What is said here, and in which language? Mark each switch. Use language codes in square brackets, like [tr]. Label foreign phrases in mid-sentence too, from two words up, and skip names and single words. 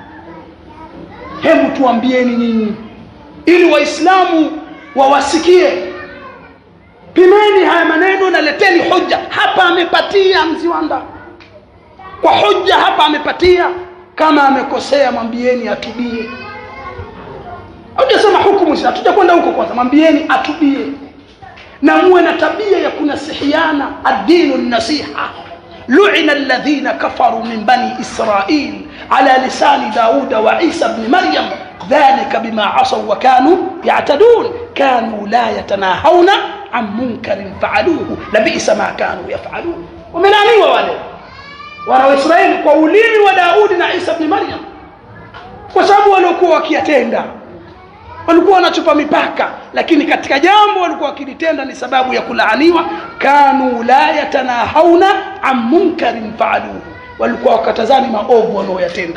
[sw] Hebu tuambieni nyinyi, ili Waislamu wawasikie, pimeni haya maneno na leteni hoja. Hapa amepatia Mziwanda kwa hoja, hapa amepatia. Kama amekosea mwambieni atubie. Hujasema hukumu, sisi hatujakwenda huko. Kwanza mwambieni atubie, na muwe na tabia ya kunasihiana. [ar] الدين النصيحة. لعن الذين كفروا من بني إسرائيل على لسان داود وعيسى ابن مريم ذلك بما عصوا وكانوا يعتدون كانوا لا يتناهون عن منكر فعلوه لبئس ما كانوا يفعلون. [sw] Wamelaniwa wale wana wa Israeli kwa ulimi wa Daudi na Isa ibn Maryam, kwa sababu walikuwa wakiyatenda, walikuwa wanachupa mipaka, lakini katika jambo walikuwa wakilitenda ni sababu ya kulaaniwa. [ar] كانوا لا يتناهون عن منكر فعلوه, [sw] walikuwa wakatazani maovu wanaoyatenda.